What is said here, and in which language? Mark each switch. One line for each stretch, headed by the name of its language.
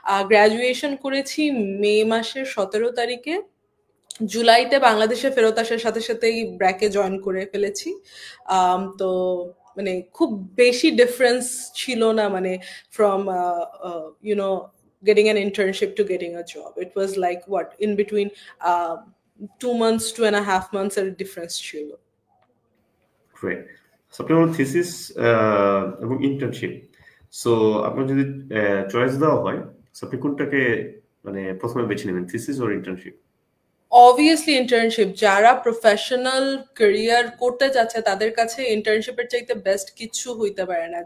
Bangla: Graduation করেছি মে মাসের 17 তারিখে। জুলাইতে বাংলাদেশে ফেরত আসার সাথে সাথেই ব্র্যাকে জয়েন করে ফেলেছি। তো মানে খুব বেশি ডিফারেন্স ছিল না, মানে
English: From you know getting an internship to getting a job. It was like what in between 2 months, 2.5 months
Bangla: এর ডিফারেন্স ছিল।
English: Great.
Bangla: সো আপনার থিসিস এবং ইন্টার্নশিপ, সো আপনার যদি চয়েস দেওয়া হয়, সো আপনি কোনটাকে মানে প্রথমে বেছে নেবেন, thesis or internship?
English: Obviously internship.
Bangla: যারা প্রফেশনাল ক্যারিয়ার করতে যাচ্ছে তাদের কাছে ইন্টার্নশিপের চাইতে বেস্ট কিছু হইতে পারে না।